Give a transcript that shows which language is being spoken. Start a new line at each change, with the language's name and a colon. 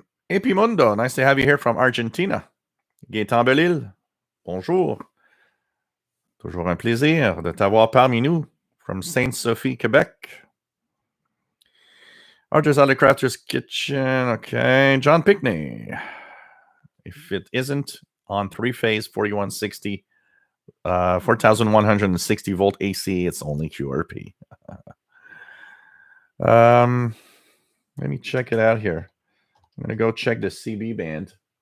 English: Epimundo, nice to have you here from Argentina.
French: Gaëtan Belil, bonjour. Toujours un plaisir de t'avoir parmi nous from Sainte-Sophie, Quebec.
English: Archer's Other Crafter's Kitchen, okay. John Pickney. If it isn't on 3-phase 4160, 4160 volt AC, it's only QRP. Let me check it out here. I'm going to go check the CB band.